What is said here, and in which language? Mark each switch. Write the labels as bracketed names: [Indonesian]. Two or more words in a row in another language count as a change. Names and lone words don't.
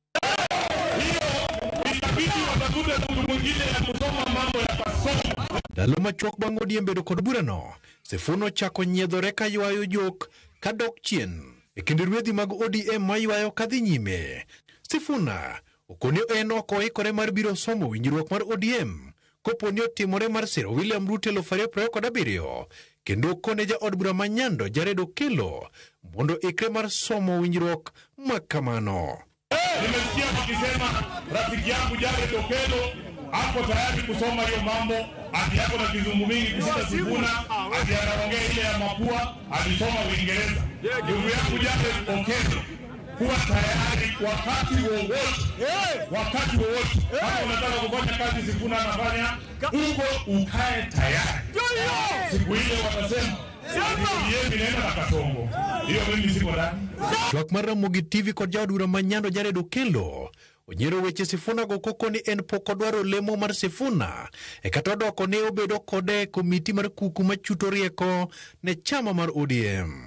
[Luo (Kenya and Tanzania)] Dalo machuok bang' ODM bedo kod burano, Sifuna chako nyiedhore ka ywayo jok kadok chien e kind rwedhi mag ODM ma ywayo kadhi nyime. Sifuna okoni en ok oikore mar biro somo winjruok mar ODM koponi otimore mar siro William Ruto 2027 kendo kone ja od bura ma Nyando Jared Okello mondo ikre mar somo winjruok makamano. [Swahili] Nimesikia wakisema rafiki yangu Jared Okello hapo tayari kusoma hiyo mambo, ati hapo na kizungu mingi kusita Sifuna, ati anaongea ile ya mapua, alisoma Uingereza. Ndugu yangu Jared Okello, kuwa tayari wakati wowote. Kama unataka kufanya kazi Sifuna anafanya, uko ukae tayari. Siku ile watasema [Luo (Kenya and Tanzania)] Twak mar Ramogi TV kod jaod bura ma Nyando Jared Okello onyero weche Sifuna go koko ni en pok odwaro lemo mar Sifuna e kata odoko ne obedo kode komiti mar kuku machuto rieko ne chama mar ODM.